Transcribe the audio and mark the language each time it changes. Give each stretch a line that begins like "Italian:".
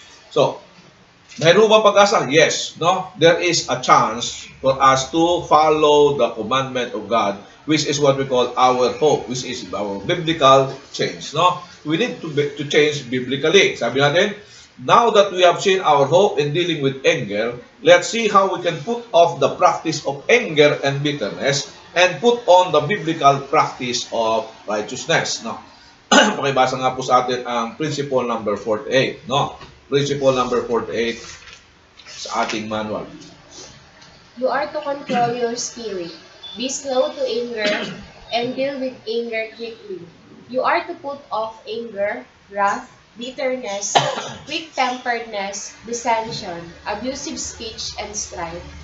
English: So,
Filipino: mayroon ba pag-asa?
English: Yes, no? There is a chance for us to follow the commandment of God, which is what we call our hope, which is our biblical change, no? We need to change biblically.
Filipino: Sabi natin,
English: now that we have seen our hope in dealing with anger, let's see how we can put off the practice of anger and bitterness and put on the biblical practice of righteousness, no?
Filipino: Pakibasa nga po sa atin ang principle number 48, no? Principle number 48 sa ating manual.
English: You are to control your spirit. Be slow to anger and deal with anger quickly. You are to put off anger, wrath, bitterness, quick-temperedness, dissension, abusive speech, and strife.